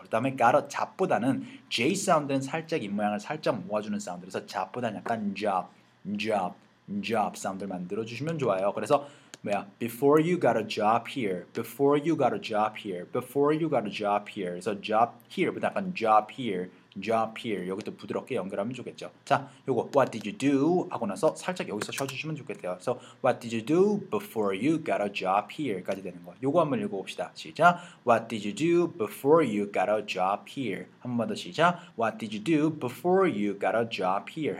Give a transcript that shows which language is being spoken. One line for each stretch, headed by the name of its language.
Korean: 그 다음에
English: got a job
Korean: 보다는 J 사운드는 살짝 입모양을 살짝 모아주는 사운드라서 job보다는 약간 job, job, job 사운드를 만들어주시면 좋아요. 그래서 뭐야?
English: Before you got a job here, before you got a job here, before you got a job here.
Korean: 그래서
English: job here
Korean: 보다 약간 job here. Job here. 여기도 부드럽게 연결하면 좋겠죠. 자, 요거
English: What did you do?
Korean: 하고 나서 살짝 여기서 쉬어주시면 좋겠대요.
English: So What did you do before you got a job here?
Korean: 까지 되는 거. 요거 한번 읽어봅시다. 시작.
English: What did you do before you got a job here?
Korean: 한 번 더 시작.
English: What did you do before you got a job here?